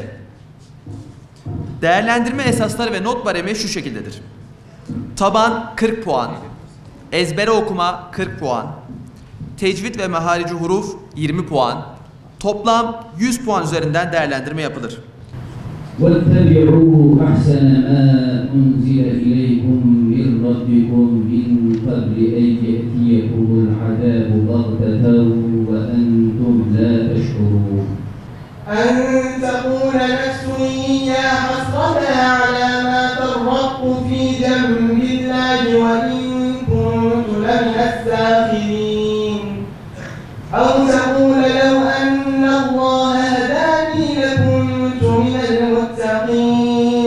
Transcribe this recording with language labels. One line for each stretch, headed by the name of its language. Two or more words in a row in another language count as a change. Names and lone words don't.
Turkish: Değerlendirme esasları ve not baremi şu şekildedir. Taban 40 puan, ezbere okuma 40 puan, tecvid ve meharici huruf 20 puan, toplam 100 puan üzerinden değerlendirme yapılır.
Arabic: واتبعوا أحسن ما أنزل إليكم من ربكم من قبل أن يأتيكم العذاب بغتة وأنتم لا تشعرون أن تقول نفس يا حسرة على ما فرطت في جنب الله وإن كنت لمن الساخرين أو تقول لو أن الله هداني لكنت من المتقين